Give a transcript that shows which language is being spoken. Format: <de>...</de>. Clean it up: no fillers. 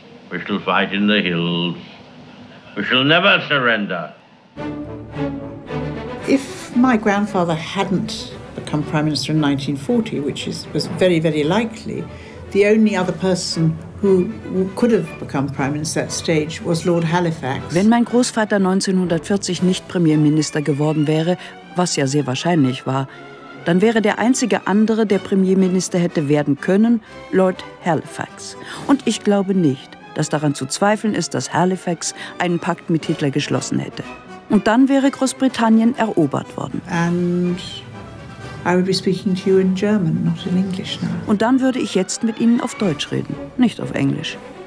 <en>We shall fight in the hills. We shall never surrender. If my grandfather hadn't become Prime Minister in 1940, which was very, very likely, the only other person who could have become Prime Minister at that stage was Lord Halifax.</en> <de>Wenn mein Großvater 1940 nicht Premierminister geworden wäre, was ja sehr wahrscheinlich war, dann wäre der einzige andere, der Premierminister hätte werden können, Lord Halifax. Und ich glaube nicht, dass daran zu zweifeln ist, dass Halifax einen Pakt mit Hitler geschlossen hätte. Und dann wäre Großbritannien erobert worden.</de> <en>And I would be speaking to you in German, not in English now.</en> <de>Und dann würde ich jetzt mit Ihnen auf Deutsch reden, nicht auf Englisch.</de>